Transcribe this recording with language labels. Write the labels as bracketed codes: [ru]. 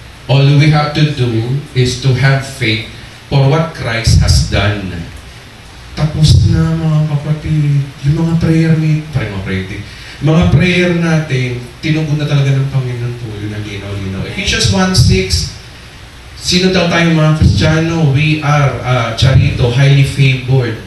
[en] All we have to do is to have faith for what Christ has done. [tl] Tapos na mga kapatid, yung mga prayer mga prayer natin, tinugon na talaga ng Panginoon po, yun ang linaw-linaw. Ephesians 1:6, sino daw tayo mga Kristiyano? [en] We are, charito, highly favored.